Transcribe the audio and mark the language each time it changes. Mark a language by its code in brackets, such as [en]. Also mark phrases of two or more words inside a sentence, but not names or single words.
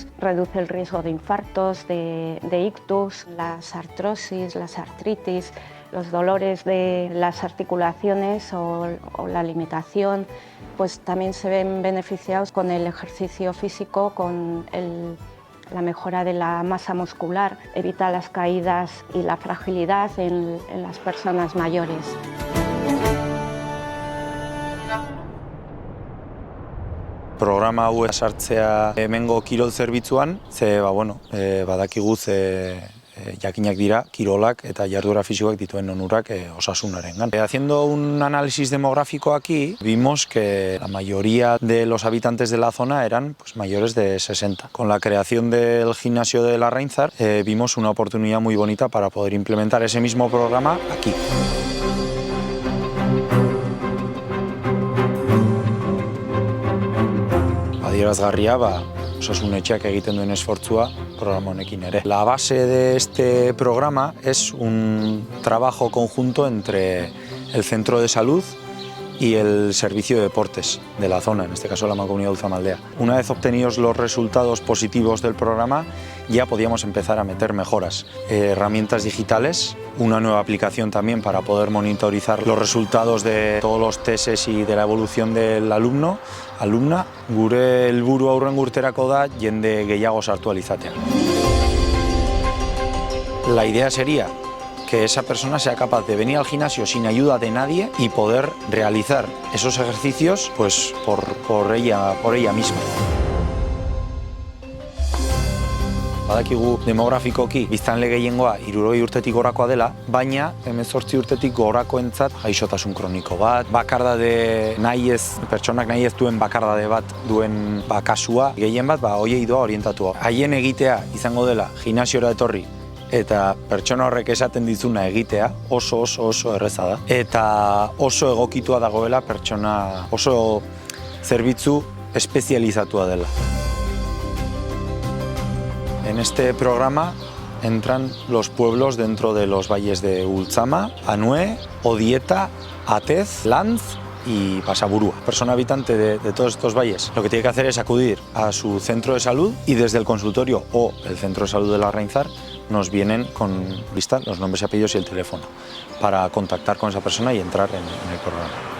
[es] Reduce el riesgo de infartos, de ictus, las artrosis, las artritis, los dolores de las articulaciones o la limitación, pues también se ven beneficiados con el ejercicio físico, con la mejora de la masa muscular, evita las caídas y la fragilidad en las personas mayores. [eu] Programa hau sartzea hemengo kirol zerbitzuan, badakigu jakinak dira kirolak eta jarduera fisikoak dituen onurak osasunarengan. [es] Haciendo un análisis demográfico aquí, vimos que la mayoría de los habitantes de la zona eran mayores de 60. Con la creación del gimnasio de Larrainzar vimos una oportunidad muy bonita para poder implementar ese mismo programa aquí. [eu] Adierazgarria, osasun etxeak egiten duen esfortzua programa honekin ere. [es] La base de este programa es un trabajo conjunto entre el centro de salud y el servicio de deportes de la zona, en este caso la Mancomunidad de Ultzama-Aldea. Una vez obtenidos los resultados positivos del programa, ya podíamos empezar a meter mejoras. Herramientas digitales, una nueva aplicación también para poder monitorizar los resultados de todos los tests y de la evolución del alumna. [eu] Gure helburua aurrengo urterako da jende gehiago sartu ahal izatea. [es] La idea sería que esa persona sea capaz de venir al gimnasio sin ayuda de nadie y poder realizar esos ejercicios por ella misma. [eu] Badakigu demografikoki biztanle gehiengoa 60 urtetik gorakoa dela, baina 18 urtetik gorakoentzat gaixotasun kroniko bat, pertsonak nahi ez duen bakardade bat duen kasua, gehien bat horiei doa orientatua. Haien egitea izango dela gimnasiora etorri eta pertsona horrek esaten dizuna egitea oso erreza da. Eta oso egokitua dagoela pertsona, oso zerbitzu espezializatua dela. [es] En este programa entran los pueblos dentro de los valles de Ultzama, Anue, Odieta, Atez, Lantz y Basaburua. Persona habitante de todos estos valles lo que tiene que hacer es acudir a su centro de salud y desde el consultorio o el centro de salud de Larrainzar nos vienen con lista los nombres y apellidos y el teléfono para contactar con esa persona y entrar en el programa.